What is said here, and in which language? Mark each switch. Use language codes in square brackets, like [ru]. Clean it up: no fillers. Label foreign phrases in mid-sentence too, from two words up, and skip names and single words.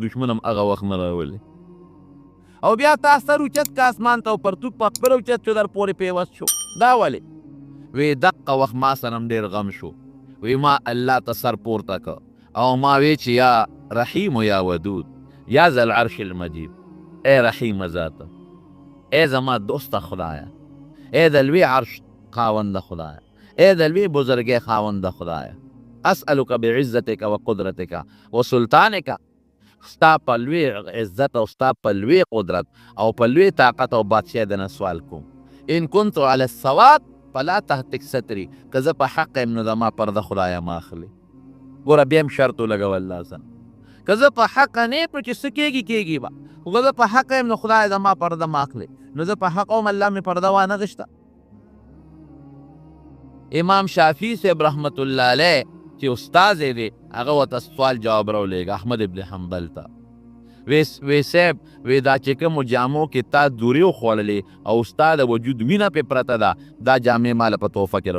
[ps] دشمن هم هغه وخت نه راولي او بیا تا سر اوچت که اسمان ته او پرتوګ په خپله اوچت شو در پورې پیوست شو دا ولې وی دقه وخت ما سره هم ډېر غم شو وی ما الله ته سر پورته که او ما وی چې [ar] یا رحیم و یا ودود یا ذا العرش المجید [ps] ای رحیم ذاته ای زما دوسته خدایا ای د لوی عرش خاونده خدایا ای د لوی بزرګۍ خاونده خدایا [ar] اسألک بعزتک و قدرتک و سلطانک [ps] ستا په لوی عزت او ستا په لوی قدرت او په لوی طاقت او بادشاهۍ د نه سوال کوم [ar] ان كنت على الصواب فلا تهتک ستري [ps] که زه په حق یم نو زما پرده خدایا ما اخلي ګوره بیا هم شرط ولګوه الله سره که زه په حق نه یم نو چې څه کېږي به خو که زه په حق یم نو خدای زما پرده ما اخلي نو زه په حق وم الله مې پرده وانه غشته امام شافعي صاحب [ar] رحمت الله علیه [ps] چې استاد یې دی هغه ورته سوال جواب راولېږه احمد ابن حنبل ته وی صاحب وی دا چې کومو جامو کې تا دورې وخوړلې او ستا د وجود وینه پې پرته ده دا جامې ماله په تحفه کې